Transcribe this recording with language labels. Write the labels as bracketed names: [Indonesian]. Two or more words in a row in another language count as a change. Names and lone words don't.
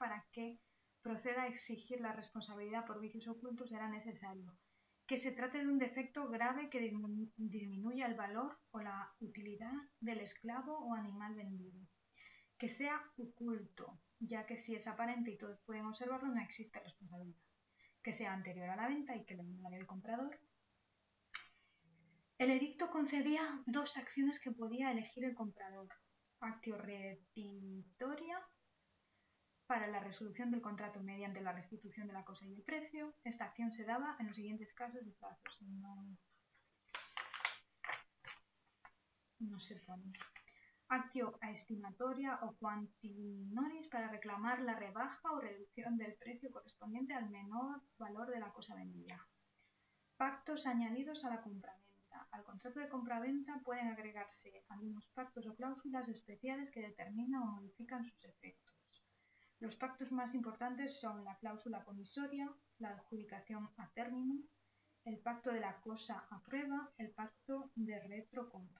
[Spanish] Para que proceda a exigir la responsabilidad por vicios ocultos será necesario que se trate de un defecto grave que disminuya el valor o la utilidad del esclavo o animal vendido. Que sea oculto, ya que si es aparente y todos pueden observarlo, no existe responsabilidad. Que sea anterior a la venta y que lo ignore el comprador. El edicto concedía dos acciones que podía elegir el comprador: [Latin] actio retinitoria, [Spanish] para la resolución del contrato mediante la restitución de la cosa y el precio. Esta acción se daba en los siguientes casos y plazos. No se pone. [Latin] Actio aestimatoria o quanti minoris, [Spanish] para reclamar la rebaja o reducción del precio correspondiente al menor valor de la cosa vendida. Pactos añadidos a la compraventa. Al contrato de compraventa pueden agregarse algunos pactos o cláusulas especiales que determinan o modifican sus efectos. Los pactos más importantes son la cláusula comisoria, la adjudicación a término, el pacto de la cosa a prueba, el pacto de retrocompra.